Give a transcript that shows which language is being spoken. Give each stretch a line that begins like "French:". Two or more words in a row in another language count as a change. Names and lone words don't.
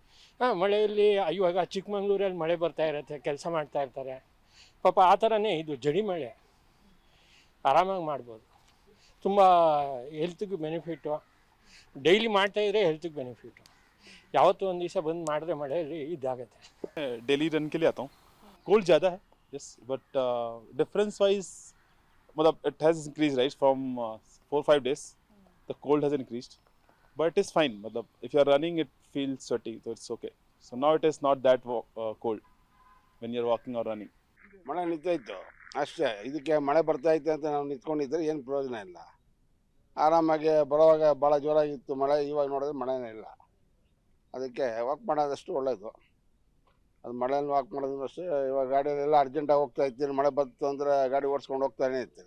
Kannada: ಮಳೆಯಲ್ಲಿ ಇವಾಗ ಚಿಕ್ಕಮಂಗ್ಳೂರಲ್ಲಿ ಮಳೆ ಬರ್ತಾ ಇರುತ್ತೆ, ಕೆಲಸ ಮಾಡ್ತಾ ಇರ್ತಾರೆ ಪಾಪ. ಆ ಥರನೇ ಇದು ಜಡಿ ಮಳೆ, ಆರಾಮಾಗಿ ಮಾಡ್ಬೋದು. ತುಂಬ ಹೆಲ್ತಿಗೂ ಬೆನಿಫಿಟ್ಟು. ಡೈಲಿ ಮಾಡ್ತಾಯಿದ್ರೆ ಹೆಲ್ತಿಗೆ ಬೆನಿಫಿಟ್ಟು. ಯಾವತ್ತೂ ಒಂದು ದಿವಸ ಬಂದು ಮಾಡಿದ್ರೆ ಮಳೆಯಲ್ಲಿ ಇದಾಗುತ್ತೆ.
English: daily run
Hindi: के लिए आता हूँ.
English: कोल्ड
Hindi: ज़्यादा है,
English: yes, but difference wise मतलब it has increase right from 4-5 days. The cold has increased, but it is fine. मतलब if you are running, it feels sweaty, so it's okay. So now it is not that cold when you are walking or running.
Kannada: ಮಳೆ ನಿಂತೋಯ್ತು ಅಷ್ಟೇ. ಇದಕ್ಕೆ ಮಳೆ ಬರ್ತಾ ಐತೆ ಅಂತ ನಾವು ನಿಂತ್ಕೊಂಡಿದ್ರೆ ಏನು ಪ್ರಯೋಜನ ಇಲ್ಲ. ಆರಾಮಾಗಿ ಬರೋವಾಗ ಭಾಳ ಜೋರಾಗಿತ್ತು ಮಳೆ, ಇವಾಗ ನೋಡಿದ್ರೆ ಮಳೆನೇ ಇಲ್ಲ. ಅದಕ್ಕೆ ವಾಕ್ ಮಾಡೋದಷ್ಟು ಒಳ್ಳೆಯದು. ಅದು ಮಳೆಯಲ್ಲಿ ವಾಕ್ ಮಾಡೋದು ಅಷ್ಟೇ. ಇವಾಗ ಗಾಡಿಯಲ್ಲೆಲ್ಲ ಅರ್ಜೆಂಟಾಗಿ ಹೋಗ್ತಾ ಇರ್ತೀರಿ, ಮಳೆ ಬಂತು ಅಂದರೆ ಗಾಡಿ ಓಡಿಸ್ಕೊಂಡು ಹೋಗ್ತಾನೆ ಇರ್ತೀರಿ.